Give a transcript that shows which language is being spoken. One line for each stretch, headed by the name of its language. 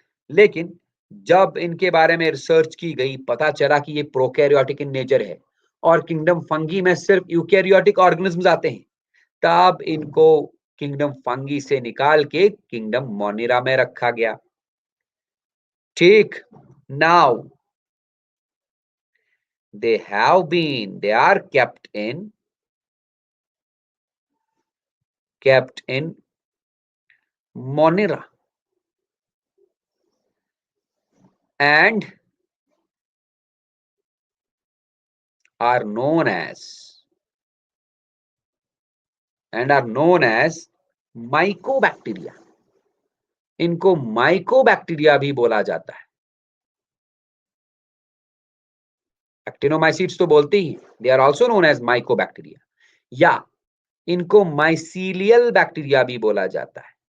Hindi: लेकिन जब इनके बारे में रिसर्च की गई, पता चला कि ये प्रोकैरियोटिक इन नेचर है, और किंगडम फंगी में सिर्फ यूकैरियोटिक ऑर्गेनिजम्स आते हैं, तब इनको किंगडम फंगी से निकाल के किंगडम मोनिरा में रखा गया।
English: ठीक, now they are kept in Monera and are known as mycobacteria.
Hindi: इनको माइकोबैक्टीरिया भी बोला जाता है. एक्टिनोमाइसीट्स तो बोलते ही,
English: they are also known as mycobacteria,
Hindi: या इनको माइसीलियल बैक्टीरिया भी बोला जाता है.